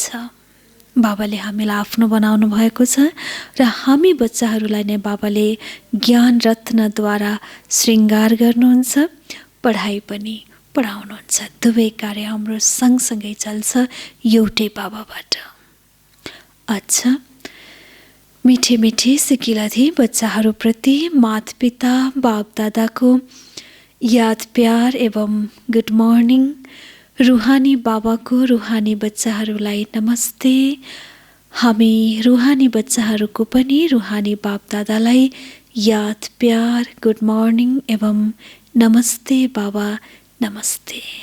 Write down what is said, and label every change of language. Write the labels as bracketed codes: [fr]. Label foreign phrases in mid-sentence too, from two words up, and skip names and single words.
[ne] बाबाले हामीलाई आफ्नो बनाउनु भएको छ र हामी बच्चाहरूलाई नै बाबाले ज्ञान रत्नद्वारा श्रृङ्गार गर्नुहुन्छ, पढाइ पनि पढाउनुहुन्छ। दुवै कार्य हाम्रो सँगसँगै चल्छ एउटै बाबाबाट। अच्छा, मिठे मिठे सिकिलाधी बच्चाहरूप्रति माता-पिता बाप-दादाको याद प्यार एवं [en] good morning. [ne] रुहानी बाबाको रुहानी बच्चाहरूलाई नमस्ते। हामी रुहानी बच्चाहरूको पनि रुहानी बाप-दादालाई याद प्यार, [en] good morning [ne] एवं नमस्ते बाबा, नमस्ते।